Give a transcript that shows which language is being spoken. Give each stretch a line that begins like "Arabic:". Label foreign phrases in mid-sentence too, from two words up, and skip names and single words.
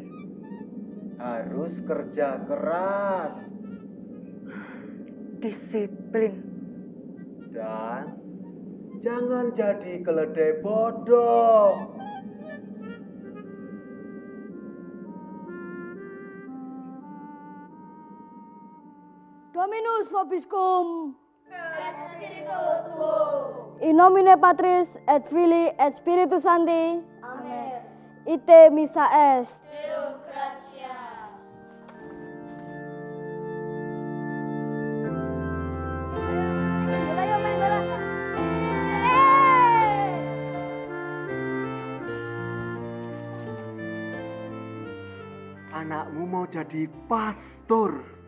Indonesian: Harus kerja keras. Disiplin. Dan jangan jadi keledai bodoh.
Latin: Dominus vobiscum. Et Spiritu Tuo. In nomine Patris et Filii et Spiritus Sancti. Amen. Ite missa est. Deo gratias.
Indonesian: Ayo main bola. Anakmu mau jadi pastor.